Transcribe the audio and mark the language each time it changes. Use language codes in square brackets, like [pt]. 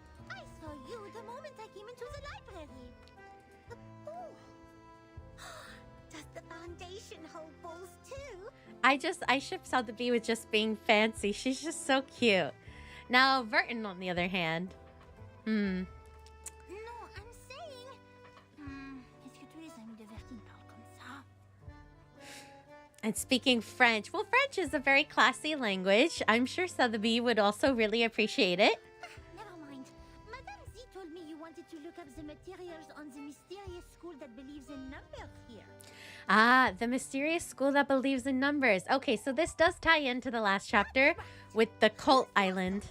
[en] I saw you the moment I came into the library. The ball. Does the foundation hold balls too? I ship Sotheby with just being fancy. She's just so cute. Now, Verton, on the other hand. [fr] Non, [en] I'm saying. [fr] Est-ce que tous les amis de Vertine parlent comme ça? [en] And speaking French. Well, French is a very classy language. I'm sure Sotheby would also really appreciate it. Never mind. Madame Z told me you wanted to look up the materials on the mysterious school that believes in numbers here. Ah, the mysterious school that believes in numbers. Okay, so this does tie into the last chapter with the cult island.